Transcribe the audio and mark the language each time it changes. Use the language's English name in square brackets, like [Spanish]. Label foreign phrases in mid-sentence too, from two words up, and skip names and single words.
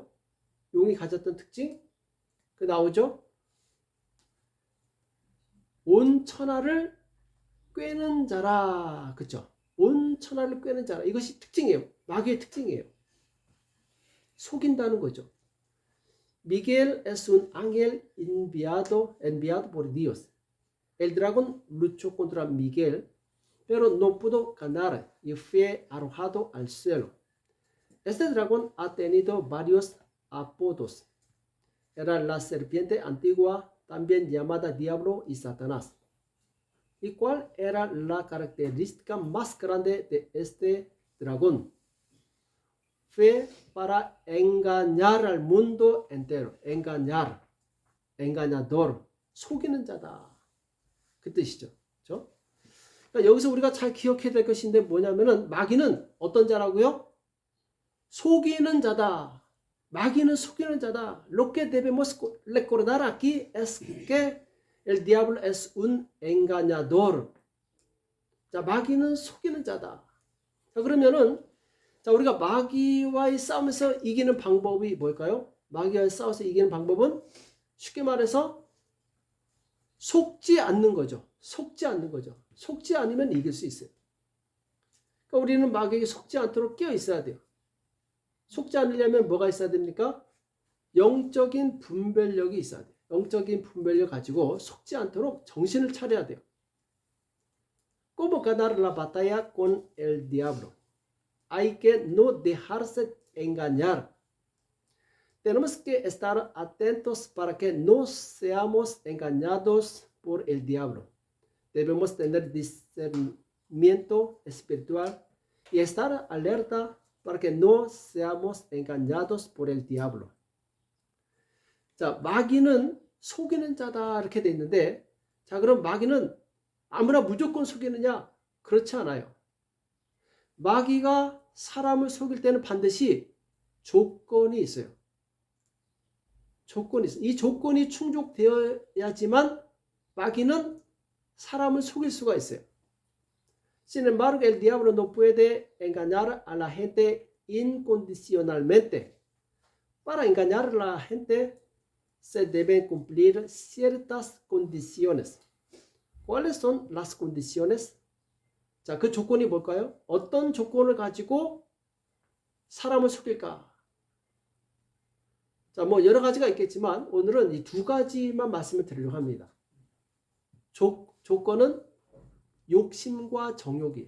[Korean] 용이 가졌던 특징? 그 나오죠? 온 천하를 꿰는 자라. 그렇죠? 온 천하를 꿰는 자라. 이것이 특징이에요. 마귀의 특징이에요. 속인다는 거죠. [Spanish] Miguel es un ángel enviado por Dios. El dragón luchó contra Miguel, pero no pudo ganar y fue arrojado al suelo. Este dragón ha tenido varios apodos. Era la serpiente antigua, también llamada Diablo y Satanás. ¿Y cuál era la característica más grande de este dragón? fue para engañar al mundo entero. engañar, engañador, [Korean] 속이는 자다. 그 뜻이죠. 그렇죠? 그러니까 여기서 우리가 잘 기억해야 될 것인데 뭐냐면은 마귀는 어떤 자라고요? 속이는 자다. 마귀는 속이는 자다. [Spanish] Lo que debemos recordar aquí es que el diablo es un engañador. [Korean] 자, 마귀는 속이는 자다. 자, 그러면은 자, 우리가 마귀와의 싸움에서 이기는 방법이 뭘까요? 마귀와의 싸워서 이기는 방법은 쉽게 말해서 속지 않는 거죠. 속지 않는 거죠. 속지 않으면 이길 수 있어요. 그러니까 우리는 마귀에게 속지 않도록 깨어 있어야 돼요. 속지 않으려면 뭐가 있어야 됩니까? 영적인 분별력이 있어야 돼요. 영적인 분별력 가지고 속지 않도록 정신을 차려야 돼요. [Spanish] ¿Cómo ganar la batalla con el diablo? Hay que no dejarse engañar. Tenemos que estar atentos para que no seamos engañados por el diablo. Debemos tener discernimiento espiritual y estar alerta para que no seamos engañados por el diablo. [Korean] 자, 마귀는 속이는 자다 이렇게 돼 있는데, 자, 그럼 마귀는 아무나 무조건 속이느냐? 그렇지 않아요. 마귀가 사람을 속일 때는 반드시 조건이 있어요. 조건이 있어요. 이 조건이 충족되어야지만 마귀는 사람을 속일 수가 있어요. [Spanish] Sin embargo, el diablo no puede engañar a la gente incondicionalmente. Para engañar a la gente se deben cumplir ciertas condiciones. ¿Cuáles son las condiciones? [Korean] 자, 그 조건이 뭘까요? 어떤 조건을 가지고 사람을 속일까? 자, 뭐 여러 가지가 있겠지만 오늘은 이 두 가지만 말씀을 드리려고 합니다. 조건은 욕심과 정욕이에요.